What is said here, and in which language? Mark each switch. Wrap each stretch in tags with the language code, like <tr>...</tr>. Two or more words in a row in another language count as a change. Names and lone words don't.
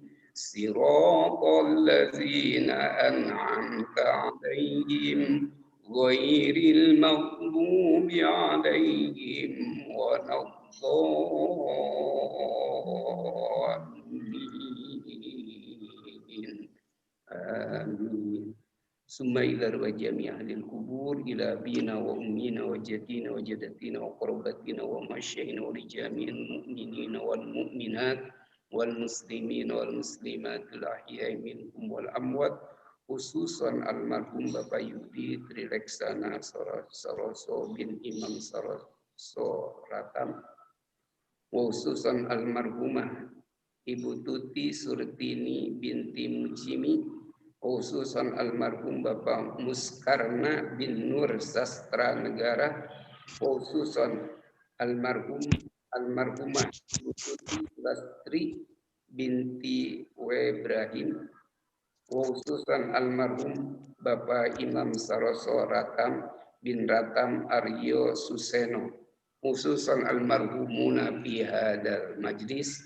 <ar>صراط الذين أنعمت عليهم غير المغضوب عليهم ولا الضالين. آمين. ثم إلى جميع أهل القبور إلى أبينا وأمنا وأجدادنا وجداتنا وقرابتنا ومشايخنا ولجميع المؤمنين والمؤمنات والمسلمين والمسلمات الأحياء منهم والأموات خصوصا المرحوم Bapak Yudi Trileksana Saroso bin Imam Saroso Ratam, khususan almarhumah Ibu Tuti Surtini binti Mujimi, khususan almarhum Bapak Muskarna bin Nur Sastra Negara, khususan almarhumah Ibu Tuti Lastri binti Ibrahim, khususan almarhum Bapak Imam Saroso Ratam bin Ratam Aryo Suseno, khususan almarhumuna fi hadal majlis.</ar>